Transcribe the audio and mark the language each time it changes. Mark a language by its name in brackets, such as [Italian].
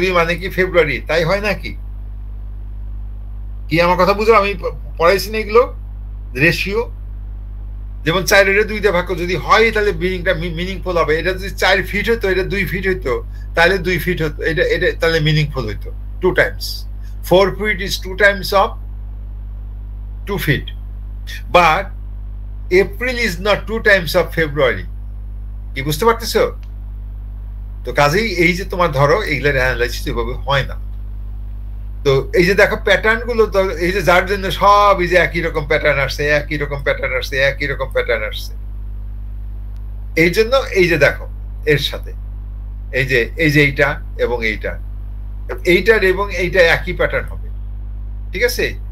[Bangla] 2 মানে কি ফেব্রুয়ারি, তাই হয় নাকি? কি আমার কথা বুঝো? আমি পড়াইছি না এগুলো রেশিও। যেমন 4 রে 2 দিয়ে ভাগ করলে যদি হয় তাহলে মিনিংটা মিনিংফুল হবে। এটা যদি 4 ফিট হতো, এটা 2 ফিট হতো, তাহলে 2 ফিট হতো, এটা তাহলে মিনিংফুল হইতো 2 Times. [English] 4 feet is 2 times of 2 feet, but April is not 2 times of February. [Bangla] কি বুঝতে পারতেছো? তো কাজেই এই যে তোমার ধরো এইগুলোর অ্যানালাইসিস এভাবে হয় না। তো এই যে দেখো প্যাটার্ন গুলো, তো এই যে যার জন্য সব এই যে একই রকম প্যাটার্ন আসছে, একই রকম প্যাটার্ন আসছে, একই রকম প্যাটার্ন আসছে, এই জন্য এই যে দেখো এর সাথে এই যে এইটা এবং এইটার এবং এইটা একই প্যাটার্ন হবে, ঠিক আছে?